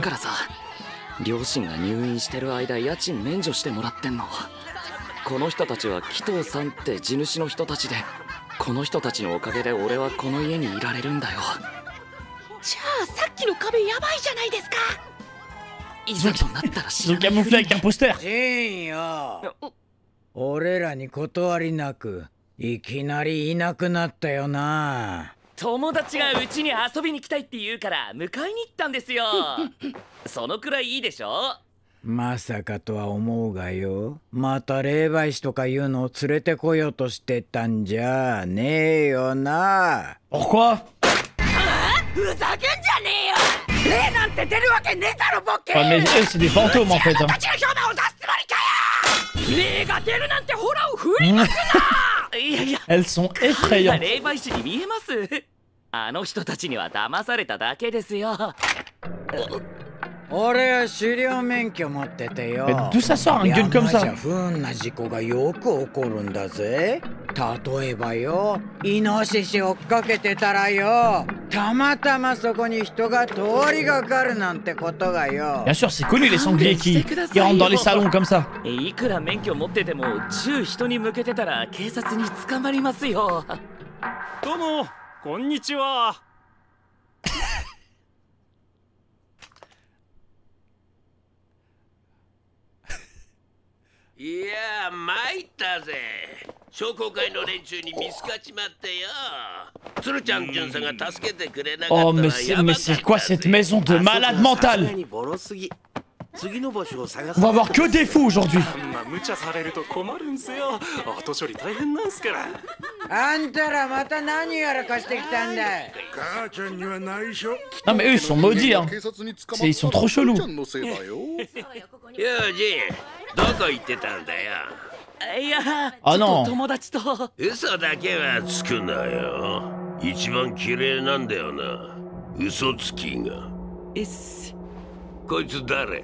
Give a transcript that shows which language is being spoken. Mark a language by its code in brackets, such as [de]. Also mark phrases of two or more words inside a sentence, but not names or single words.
[ja] 両親が入院してる間家賃免除してもらってんの。この人たちは紀藤さんって地主の人たちで、この人たちのおかげで俺はこの家にいられるんだよ。じゃあさっきの壁やばいじゃないですか。いざとなったら知らない。 [fr] Ils ont camouflé avec un poster. [ja] ジーンよ。俺らに断りなくいきなりいなくなったよな。友達がうちに遊びに来たいって言うから迎えに行ったんですよ。そのくらいいいでしょ。まさかとは思うがよ。また霊媒師とかいうのを連れてこようとしてたんじゃねえよな。 [fr] Pourquoi? [ja] ふざけんじゃねえよ。霊なんて出るわけねえだろボッケ。 [fr] Ouais, mais eux, c'est des fantômes en fait. Hein. [ja] たちの評判を出すつもりかよ。霊が出るなんてホラを振りまくな。いやいや [fr] Elles sont effrayantes. [ja] 霊媒師に見えます。あの人たちには騙されただけですよ。俺は狩猟免許持っててよ。 [fr] Mais d'où ça sort un gun comme [ja] 山じゃ [fr] ça? [ja] 不運な事故がよく起こるんだぜ。例えばよ、イノシシ追っかけてたらよ、たまたまそこに人が通りがかるなんてことがよ。 [fr] Bien sûr, c'est connu les sangliers qui rentrent dans les salons comme ça. [ja] いくら免許持ってても銃人に向けてたら警察に捕まりますよ。どうもこんにちは。いや参ったぜ。商工会の連中に見つかっちまってよ。鶴ちゃん巡査が助けてくれなかったら [fr] Oh, mais [ja] やばかったぜ。 [fr] c'est quoi cette maison de malade mental? [ja] 次の場所を探 [fr] On va voir que des fous aujourd'hui. [ja] まあ無茶されると困るんすよ。後処理大変なんすから。あんたらまた何やらかしてきたんだ。母ちゃんには内緒。 [fr] Non, mais eux, ils sont maudits. Hein. Ils sont trop chelous. [ja] ようジン、どこ行ってたんだよ。いや、あちょっのと友達と。嘘だけはつくなよ。一番綺麗なんだよな、嘘つきが。えっす。こいつ誰？